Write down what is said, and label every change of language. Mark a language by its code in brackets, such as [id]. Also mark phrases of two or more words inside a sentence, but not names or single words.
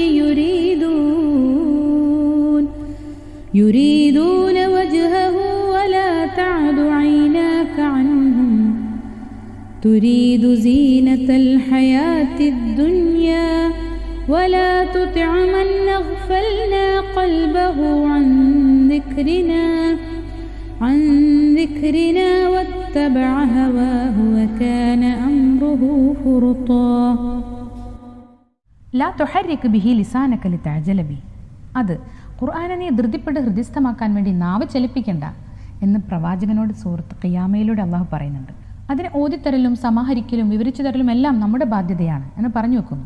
[ar] يريدون وجهه ولا تعد عيناك عنهم تريد زينة الحياة الدنيا ولا تطع من أغفلنا قلبه عن ذكرنا واتبع هواه وكان أمره فرطا لا تحرك به لسانك لتعجل به. [ml] അത് ഖുർആനെ ധൃതിപ്പെട്ട് ഹൃദയസ്ഥമാക്കാൻ വേണ്ടി നാവ് ചലിപ്പിക്കണ്ട എന്ന് പ്രവാചകനോട് സൂറത്ത് ഖിയാമയിലൂടെ അള്ളാഹു പറയുന്നുണ്ട്. അതിനെ ഓതിത്തരലും സമാഹരിക്കലും വിവരിച്ചു തരലും എല്ലാം നമ്മുടെ ബാധ്യതയാണ് എന്ന് പറഞ്ഞു വെക്കുന്നു.